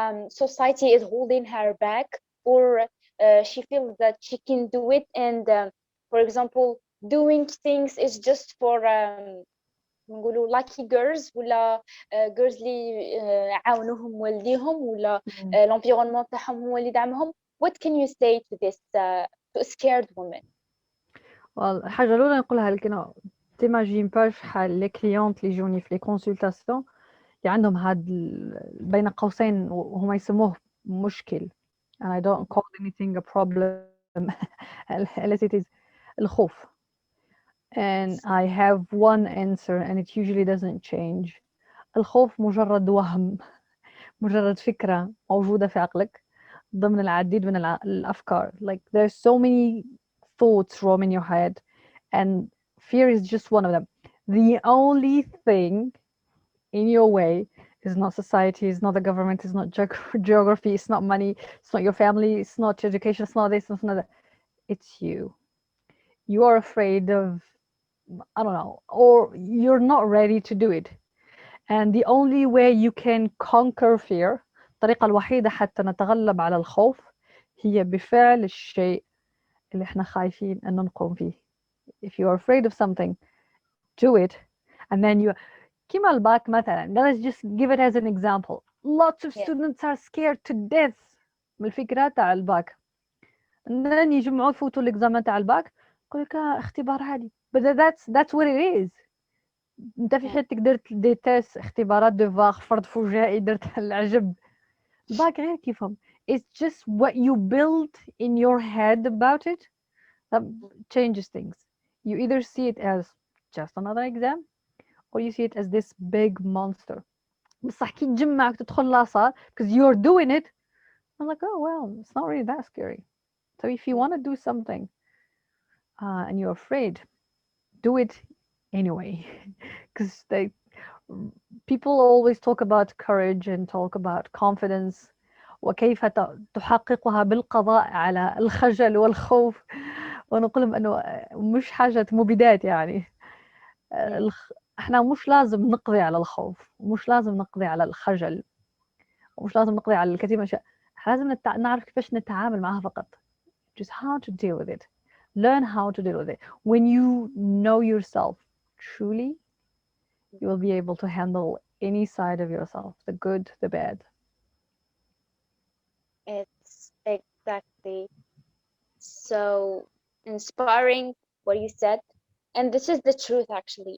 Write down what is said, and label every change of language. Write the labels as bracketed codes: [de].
[en] society is holding her back, or she feels that she can do it, and for example, doing things is just for [ar] نقولوا [en] lucky girls [ar] ولا [en] girls [ar] اللي عاونوهم والديهم ولا [en] l'environnement [ar] تاعهم هو اللي دعمهم. [en] What can you say to this to a scared woman? [ar] Well, الحاجة الأولى نقولها لك إنه تيماجين باش حال لي كليونت اللي يجوني في لي كونسلتاسيون اللي عندهم هاد بين قوسين وهما يسموه مشكل [en] and I don't call anything a problem unless it is [ar] الخوف. [en] And I have one answer and it usually doesn't change. [ar] الخوف مجرد وهم، مجرد فكرة موجودة في عقلك ضمن العديد من الأفكار. [en] Like there's so many thoughts roam in your head and fear is just one of them. The only thing in your way is not society, it's not the government, it's not geography, it's not money, it's not your family, it's not education, it's not this, it's not that. It's you. You are afraid of, I don't know, or you're not ready to do it. And the only way you can conquer fear، [ar] الطريقة الوحيدة حتى نتغلب على الخوف هي بفعل الشيء اللي احنا خايفين أن نقوم فيه. [en] If you are afraid of something, do it. And then you [ar] كيما الباك مثلا. [en] Let's just give it as an example. Lots of students are scared to death [ar] من الفكرة تاع الباك. [en] And then [ar] يجمعوا يفوتوا الإكزامان تاع الباك يقول لك اختبار عادي. [en] But that's what it is. [ar] انت في حياتك درت دي تيست اختبارات دو فرض فجائي درت العجب. الباك غير كيفهم. [en] It's just what you build in your head about it that changes things. You either see it as just another exam or you see it as this big monster. [ar] بصح كي تجمعك تدخل لاصال [en] because you're doing it, I'm like, oh well, it's not really that scary. So if you want to do something and you're afraid, do it anyway. Because people always talk about courage and talk about confidence [ar] وكيف تحققها بالقضاء على الخجل والخوف، ونقول لهم انه مش حاجة مبيدات يعني. احنا مش لازم نقضي على الخوف ومش لازم نقضي على الخجل ومش لازم نقضي على الكثير من الاشياء. لازم نعرف كيفاش نتعامل معها فقط. [en] Just how to deal with it. Learn how to deal with it. When you know yourself truly, you will be able to handle any side of yourself, the good, the bad. It's exactly so inspiring what you said, and this is the truth actually.